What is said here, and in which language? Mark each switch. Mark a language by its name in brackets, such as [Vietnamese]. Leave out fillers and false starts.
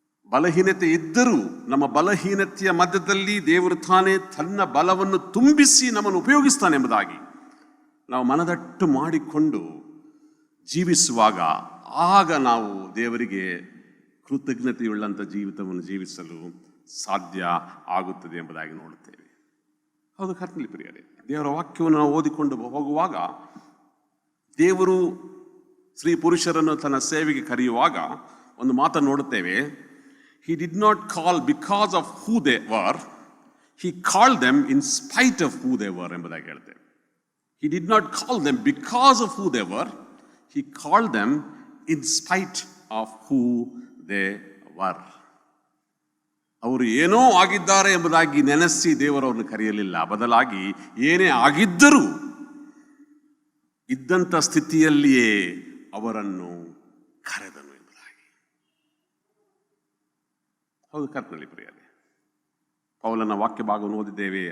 [Kannada] ಬಲಹೀನತೆ ಇದ್ದರೂ ನಮ್ಮ ಬಲಹೀನತೆಯ ಮಧ್ಯದಲ್ಲಿ ದೇವರು ತಾನೇ ತನ್ನ ಬಲವನ್ನು ತುಂಬಿಸಿ ನಮ್ಮನ್ನು ಉಪಯೋಗಿಸ್ತಾನೆ ಎಂಬುದಾಗಿ ನಾವು ಮನದಟ್ಟು ಮಾಡಿಕೊಂಡು ಜೀವಿಸುವಾಗ ಆಗ ನಾವು ದೇವರಿಗೆ ಕೃತಜ್ಞತೆಯುಳ್ಳಂಥ ಜೀವಿತವನ್ನು ಜೀವಿಸಲು ಸಾಧ್ಯ ಆಗುತ್ತದೆ ಎಂಬುದಾಗಿ ನೋಡುತ್ತೇವೆ. ಹೌದು ಕರ್ತನಲ್ಲಿ ಪ್ರಿಯರೇ, ದೇವರ ವಾಕ್ಯವನ್ನು ನಾವು ಓದಿಕೊಂಡು ಹೋಗುವಾಗ ದೇವರು ಸ್ತ್ರೀ ಪುರುಷರನ್ನು ತನ್ನ ಸೇವೆಗೆ ಕರೆಯುವಾಗ ಒಂದು ಮಾತನ್ನು ನೋಡುತ್ತೇವೆ. [English] He did not call because of who they were, he called them in spite of who they were [Kannada] ಎಂಬುದಾಗಿ ಹೇಳ್ತೇವೆ. [English] He did not call them because of who they were, he called them in spite of who they were. [Kannada] ಅವರು ಏನೋ ಆಗಿದ್ದಾರೆ ಎಂಬುದಾಗಿ ನೆನೆಸಿ ದೇವರವ್ರನ್ನು ಕರೆಯಲಿಲ್ಲ, ಬದಲಾಗಿ ಏನೇ ಆಗಿದ್ದರೂ ಇದ್ದಂಥ ಸ್ಥಿತಿಯಲ್ಲಿಯೇ ಅವರನ್ನು ಕರೆದನು ಎಂಬುದಾಗಿ. ಹೌದು ಕರ್ತನಲ್ಲಿ ಪ್ರಿಯರೇ, ಪೌಲನ ವಾಕ್ಯ ಭಾಗವನ್ನು ಓದಿದ್ದೇವೆ.